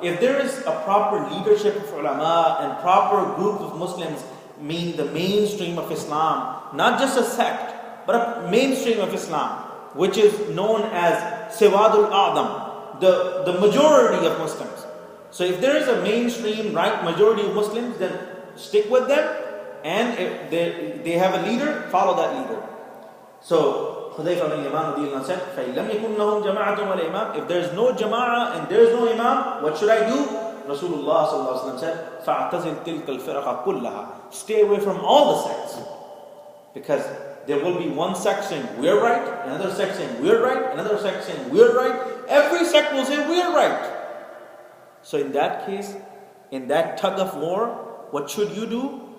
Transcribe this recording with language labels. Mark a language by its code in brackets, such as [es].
[en] If there is a proper leadership of ulama and proper group of Muslims, meaning the mainstream of Islam, not just a sect, but a mainstream of Islam, which is known as Siwadul A'dam, the majority of Muslims. So if there is a mainstream right majority of Muslims, then stick with them, and if they have a leader, follow that leader. So Hudayfa bin Yaman said, [ar] فَإِن لَمْ يَكُنْ لَهُمْ جَمَاعَةٌ وَلَا إِمَامٌ. [en] If there is no jama'ah and there is no imam, what should I do? Rasulullah sallallahu alaihi wasallam said, [ar] فَاعْتَزِلْ تِلْكَ الْفِرَقَ كُلَّهَا. [en] Stay away from all the sects, because there will be one sect saying we're right, another sect saying we're right, another sect saying we're right. Every sect will say we're right. So in that case, in that tug of war, what should you do?